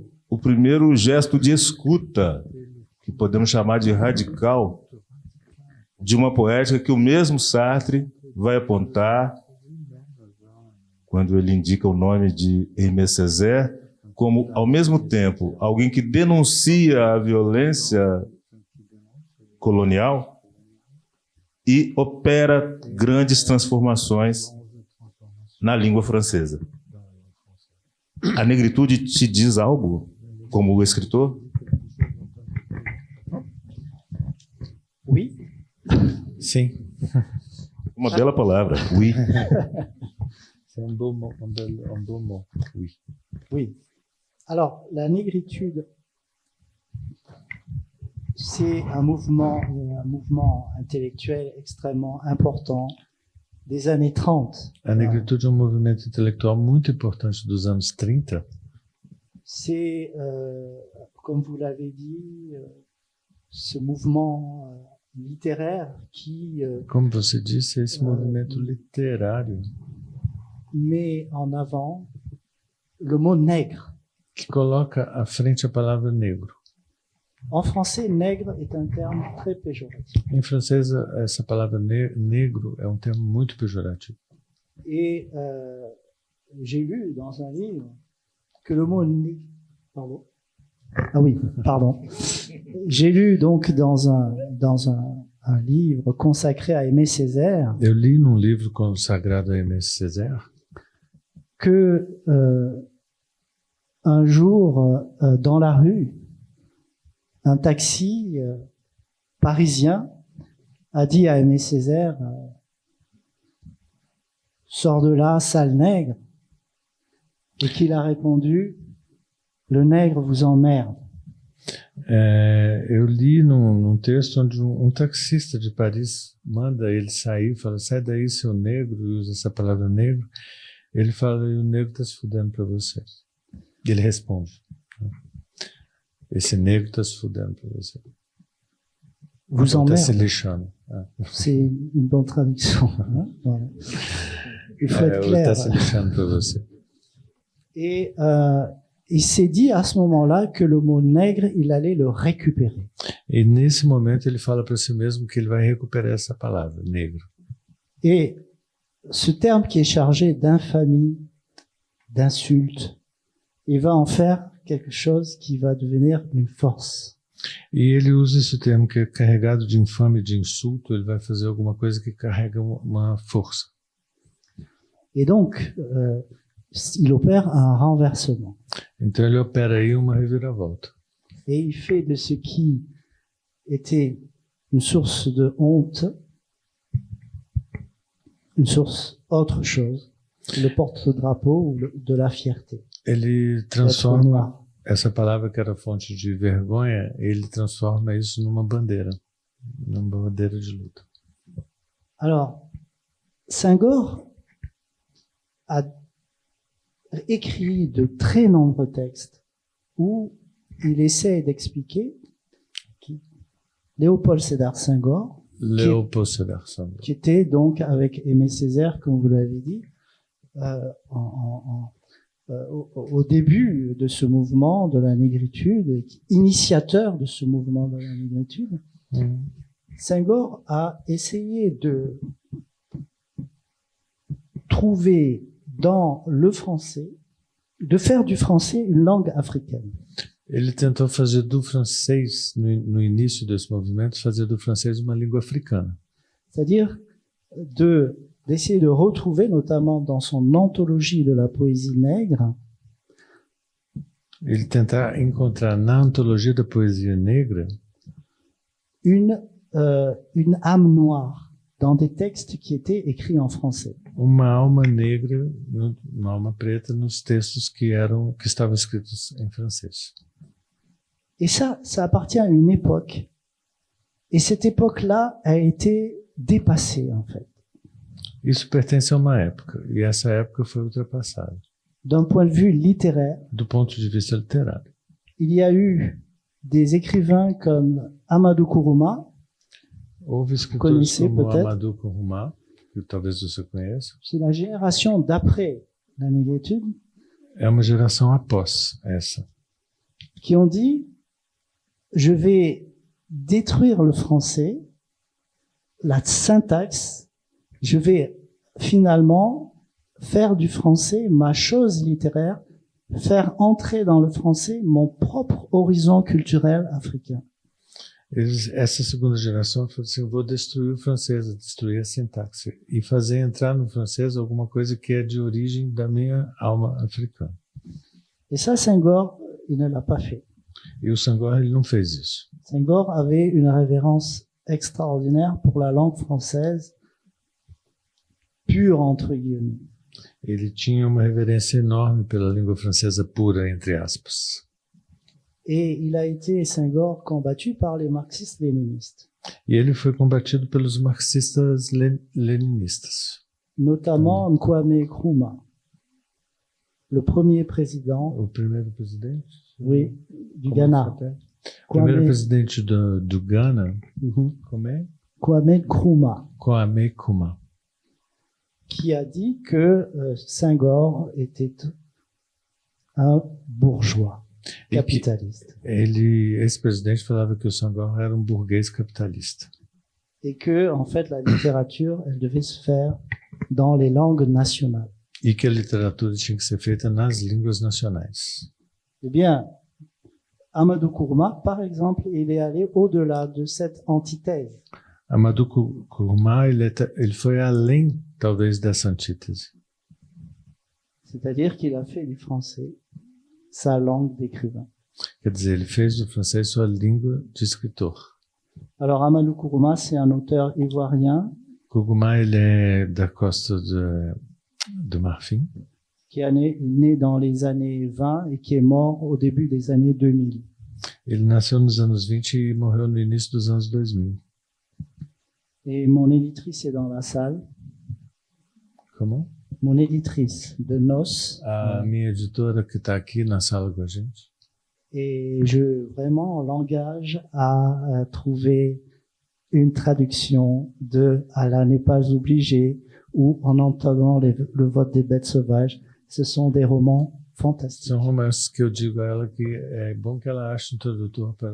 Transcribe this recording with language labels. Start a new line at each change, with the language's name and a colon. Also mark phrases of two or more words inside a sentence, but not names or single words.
Portuguese: gesto de escuta, que podemos chamar de radical, de uma poética que o mesmo Sartre vai apontar quando ele indica o nome de Aimé Césaire como, ao mesmo tempo, alguém que denuncia a violência colonial e opera grandes transformações na língua francesa. A negritude te diz algo, como escritor?
French: Oui.
Portuguese: Sim. Uma bela palavra,
French: oui. C'est un beau mot, oui. Oui. Alors, la négritude, c'est un mouvement intellectuel extrêmement important des années 30.
Portuguese: A negritude é um movimento intelectual muito importante dos anos 30.
French: C'est, comme vous l'avez dit, ce mouvement littéraire qui
Portuguese: Como você disse, é esse movimento literário
French: met en avant le mot nègre.
Portuguese: que coloca à frente a palavra negro.
French: En français, nègre est un terme très péjoratif.
Portuguese: Em francês, essa palavra negro é um termo muito pejorativo.
French: Et j'ai lu dans un livre que le mot pardon. Ah oui, pardon. J'ai lu donc dans un livre consacré à Aimé Césaire
Portuguese: Eu li num livro consagrado a Aimé Césaire
French: que un jour, dans la rue, un taxi parisien a dit à Aimé Césaire « Sors de là, sale nègre », et qu'il a répondu « Le nègre vous emmerde ».
Portuguese: Eu li num texto onde um taxista de Paris manda ele sair, fala, sai daí seu negro, e usa essa palavra negro. Ele fala, e o negro está se fudendo para você. Ele responde, esse negro está se fudendo para você.
French: Vous
Portuguese: Está
French: emmerde.
Portuguese: se lixando.
French: C'est une bonne traduction. Hein, voilà. Il faut être
Portuguese: Está
French: clair.
Portuguese: se lixando para você.
French: Et il s'est dit à ce moment-là que le mot nègre, il allait le récupérer.
Portuguese: E nesse momento ele fala para si mesmo que ele vai recuperar essa palavra, negro.
French: Et ce terme qui est chargé d'infamie, d'insulte, il va en faire quelque chose qui va devenir une force.
Portuguese: E ele usa esse termo que é carregado de infame, de insulto, ele vai fazer alguma coisa que carrega uma força.
French: Et donc, il opère un renversement.
Portuguese: Então ele opera aí uma reviravolta.
French: Et il fait de ce qui était une source de honte, une source autre chose, le porte-drapeau de la fierté.
Portuguese: Ele
French: D'être
Portuguese: transforma
French: noir.
Portuguese: essa palavra que era fonte de vergonha, ele transforma isso numa bandeira de luta.
French: Alors, Senghor a écrit de très nombreux textes où il essaie d'expliquer qui Léopold Sédar Senghor, Léopold Sédar Senghor. qui était donc avec Aimé Césaire, comme vous l'avez dit, au début de ce mouvement de la négritude, initiateur de ce mouvement de la négritude. Senghor a essayé de trouver dans le français, de faire du français une langue africaine.
Portuguese: Ele tentou fazer do francês, no início desse movimento, fazer do francês uma língua africana.
French: C'est-à-dire d'essayer de retrouver, notamment dans son anthologie de la poésie nègre,
Portuguese: Ele tentar encontrar na antologia da poesia negra
French: une âme noire dans des textes qui étaient écrits en français.
Portuguese: uma alma negra, uma alma preta nos textos que estavam escritos em francês.
French: Et ça appartient à une époque. Et cette époque-là a été dépassée, en fait.
Portuguese: Isso pertence a uma época, e essa época foi ultrapassada.
French: D'un point de vue littéraire,
Portuguese: Do ponto de vista literário,
French: il y a eu des écrivains comme Amadou Kourouma,
Portuguese: houve escritores Conheci, como
French: peut-être.
Portuguese: Amadou Kourouma, que que talvez você conheça.
French: C'est la génération d'après la négritude
Portuguese: É uma geração após essa,
French: qui ont dit je vais détruire le français, la syntaxe, je vais finalement faire du français ma chose littéraire, faire entrer dans le français mon propre horizon culturel africain.
Portuguese: Essa segunda geração falou assim, eu vou destruir o francês, destruir a sintaxe e fazer entrar no francês alguma coisa que é de origem da minha alma africana.
French: Et ça, Senghor, il ne l'a pas fait.
Portuguese: E o Senghor, ele não fez isso.
French: Senghor avait une révérence extraordinaire pour la langue française, pure entre guillemets.
Portuguese: Ele tinha uma reverência enorme pela língua francesa pura, entre aspas.
French: Et il a été, Senghor, combattu par les marxistes-léninistes,
Portuguese: E ele foi combatido pelos marxistas leninistas.
French: notamment Kwame Nkrumah, le premier président,
Portuguese: O primeiro presidente?
French: oui, du
Portuguese: Como Ghana. se repete? O primeiro Kwame, presidente do Ghana, como é? Kwame Nkrumah, Kwame Nkrumah.
French: qui a dit que Senghor était un bourgeois capitaliste
Portuguese: Esse presidente falava que o Senghor era um burguês capitalista.
French: et que, en fait, la littérature, elle devait se faire dans les langues nationales.
Portuguese: E que a literatura tinha que ser feita nas línguas nacionais.
French: Eh bien, Amadou Nkrumah, par exemple, il est allé au-delà de cette antithèse.
Portuguese: Amadou Nkrumah, ele foi além, talvez, dessa antítese.
French: C'est-à-dire qu'il a fait du français sa langue d'écrivain.
Portuguese: Quer dizer, ele fez do francês sua língua de escritor.
French: Alors, Amadou Nkrumah, c'est un auteur ivoirien
Portuguese: Nkrumah, ele é da costa do Marfim,
French: qui est né dans les années 20 et qui est mort au début des années 2000.
Portuguese: ele nasceu nos anos 20 e morreu no início dos anos 2000.
French: Et mon éditrice est dans la salle.
Portuguese: Como?
French: Mon éditrice de Nos.
Portuguese: A minha editora que está aqui na sala com a gente.
French: Et je vraiment l'engage à trouver une traduction de Allah n'est pas obligé ou En entendant le vote des bêtes sauvages. Ce sont des romans fantastiques.
Portuguese: São romances que eu digo a ela que é bom que ela ache um tradutor para...